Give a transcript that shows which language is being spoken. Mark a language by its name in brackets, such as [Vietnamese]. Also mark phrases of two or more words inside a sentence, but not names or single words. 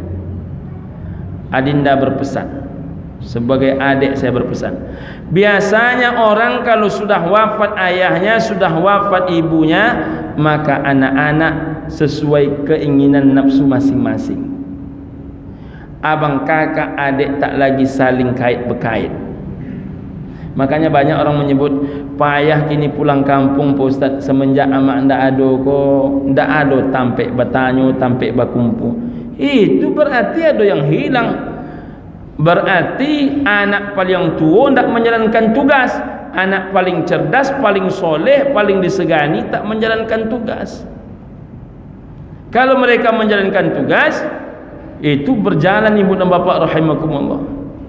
[Indonesian] Adinda berpesan, sebagai adik saya berpesan, biasanya orang kalau sudah wafat ayahnya, sudah wafat ibunya, maka anak-anak sesuai keinginan nafsu masing-masing. abang kakak adik tak lagi saling kait berkait. Makanya banyak orang menyebut payah kini pulang kampung Pak Ustaz, semenjak [Minangkabau] amak ndak ado ko, ndak ado tampek bertanyo, tampek berkumpul. [Indonesian] Itu berarti ada yang hilang. Berarti anak paling tua ndak menjalankan tugas, anak paling cerdas, paling soleh, paling disegani tak menjalankan tugas. Kalau mereka menjalankan tugas, itu berjalan ibu dan bapa rahimakumullah.